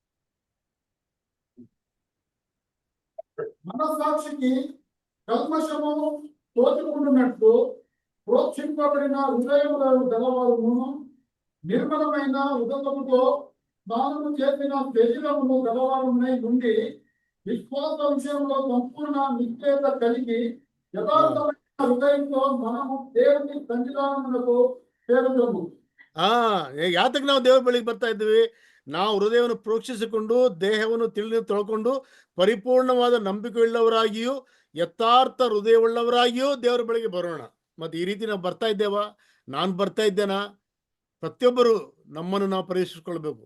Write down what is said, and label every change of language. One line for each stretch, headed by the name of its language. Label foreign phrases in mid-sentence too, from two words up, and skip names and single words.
Telugu: మనస్సాక్షికి కల్మషము తోచుకుంటున్నట్టు ప్రోక్షింపబడిన హృదయముల గలవారును నిర్మలమైన హృదయముతో స్నానము చేసిన శరీరమును గలవారునై నుండి విశ్వాస విషయంలో సంపూర్ణ నిశ్చయత కలిగి యథార్థమైన హృదయంతో మనము దేవుని సన్నిధానమునకు చేరుదము.
Kannada: ಯಾತಕ್ಕೆ ನಾವು ದೇವರ ಬಳಿಗೆ ಬರ್ತಾ ಇದ್ದೀವಿ? ನಾವು ಹೃದಯವನ್ನು ಪ್ರೋಕ್ಷಿಸಿಕೊಂಡು ದೇಹವನ್ನು ತಿಳಿದು ತೊಳ್ಕೊಂಡು ಪರಿಪೂರ್ಣವಾದ ನಂಬಿಕೆಯುಳ್ಳವರಾಗಿಯೂ ಯಥಾರ್ಥ ಹೃದಯವುಳ್ಳವರಾಗಿಯೂ ದೇವರ ಬಳಿಗೆ ಬರೋಣ. ಮತ್ತು ಈ ರೀತಿ ನಾವು ಬರ್ತಾ ಇದ್ದೇವಾ? ನಾನು ಬರ್ತಾ ಇದ್ದೇನಾ? ಪ್ರತಿಯೊಬ್ಬರು ನಮ್ಮನ್ನು ನಾವು ಪರೀಕ್ಷಿಸ್ಕೊಳ್ಬೇಕು.